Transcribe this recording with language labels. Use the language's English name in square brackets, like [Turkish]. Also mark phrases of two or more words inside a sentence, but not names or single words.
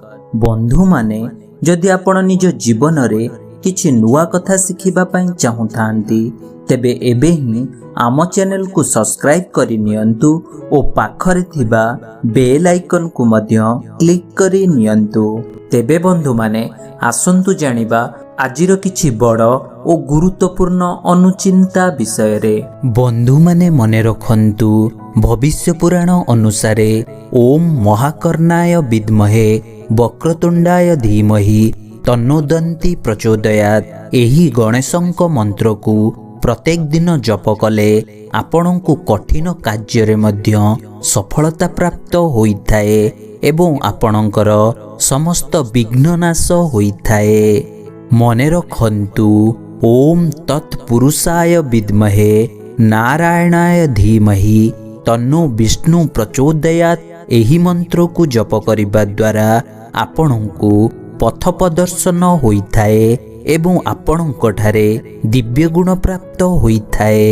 [Odia] ବନ୍ଧୁ ମାନେ ଯଦି ଆପଣ ନିଜ ଜୀବନ ରେ କିଛି ନୂଆ କଥା ଶିଖିବା ପାଇଁ ଚାହୁଁଥାନ୍ତି ତେବେ ଏବେ ହିଁ ଆମ ଚ୍ୟାନେଲ କୁ ସବସ୍କ୍ରାଇବ କରି ନିଅନ୍ତୁ ଓ ପାଖରେ ଥିବା ବେଲ ଆଇକନ କୁ ମଧ୍ୟ କ୍ଲିକ କରି ନିଅନ୍ତୁ। ତେବେ ବନ୍ଧୁ ମାନେ ଆସନ୍ତୁ ଜାଣିବା ଆଜିର କିଛି ବଡ଼ ଓ ଗୁରୁତ୍ୱପୂର୍ଣ୍ଣ ଅନୁଚିନ୍ତା ବିଷୟ ରେ। ବନ୍ଧୁ ମାନେ ମନେ ରଖନ୍ତୁ ଭବିଷ୍ୟ ପୁରାଣ ଅନୁସାରେ [Sanskrit] ओम महाकर्णाय विद्महे वक्रतुंडाय धीमहि तन्नोदन्ति प्रचोदयात्। [Odia] ଏହି ଗଣେଶଙ୍କ ମନ୍ତ୍ର କୁ ପ୍ରତ୍ୟେକ ଦିନ ଜପ କଲେ ଆପଣଙ୍କୁ କଠିନ କାର୍ଯ୍ୟ ରେ ମଧ୍ୟ ସଫଳତା ପ୍ରାପ୍ତ ହୋଇଥାଏ ଏବଂ ଆପଣଙ୍କର ସମସ୍ତ ବିଘ୍ନନାଶ ହୋଇଥାଏ। ମନେ ରଖନ୍ତୁ [Sanskrit] ओम तत्पुरुषाय विद्महे नारायणाय धीमहि तन्नो विष्णु प्रचोदयात्। [Odia] ଏହି ମନ୍ତ୍ର କୁ ଜପ କରିବା ଦ୍ୱାରା ଆପଣଙ୍କୁ ପଥ ପ୍ରଦର୍ଶନ ହୋଇଥାଏ ଏବଂ ଆପଣଙ୍କ ଠାରେ ଦିବ୍ୟ ଗୁଣ ପ୍ରାପ୍ତ ହୋଇଥାଏ।